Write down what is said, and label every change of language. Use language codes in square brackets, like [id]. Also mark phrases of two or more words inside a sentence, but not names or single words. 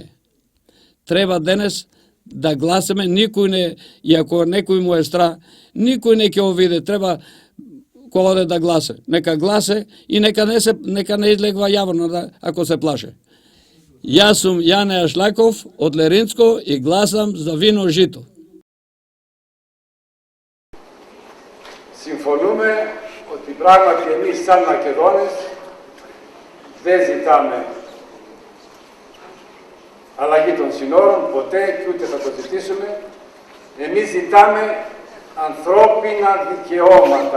[mk] Треба денес да гласаме, никој не, и ако некој му е страх, никој не ќе овиде, треба кој оде да гласе. Нека гласе и нека не излегва јавно ако се плаше. Јас сум Јане Ашлаков од Леринско и гласам за вино жито. [el] Συμφωνούμε ότι πράγματι εμείς σαν Μακεδόνες δεν ζητάμε αλλαγή των συνόρων, ποτέ και ούτε θα το ζητήσουμε. Εμείς ζητάμε ανθρώπινα δικαιώματα.